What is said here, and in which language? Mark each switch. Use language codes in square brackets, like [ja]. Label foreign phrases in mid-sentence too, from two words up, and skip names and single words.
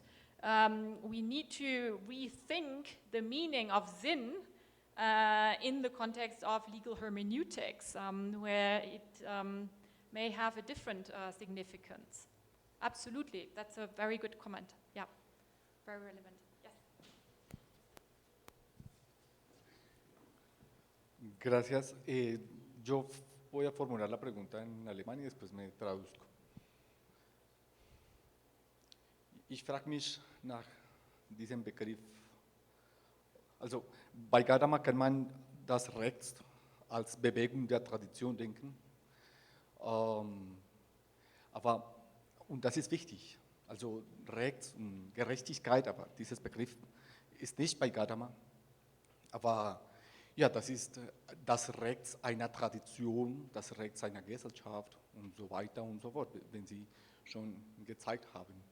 [en] We need to rethink the meaning of Sinn in the context of legal hermeneutics, where it may have a different significance. Absolutely, that's a very good comment. Yeah, very relevant. Yes. [es] Gracias. Yo voy a formular la pregunta en alemán y después me traduzco. [de] Ich frage mich nach diesem Begriff. Also bei Gadamer kann man das Recht als Bewegung der Tradition denken, aber, und das ist wichtig, also Recht und Gerechtigkeit, aber dieses Begriff ist nicht bei Gadamer, aber ja, das ist das Recht einer Tradition, das Recht einer Gesellschaft und so weiter und so fort, wenn Sie schon gezeigt haben.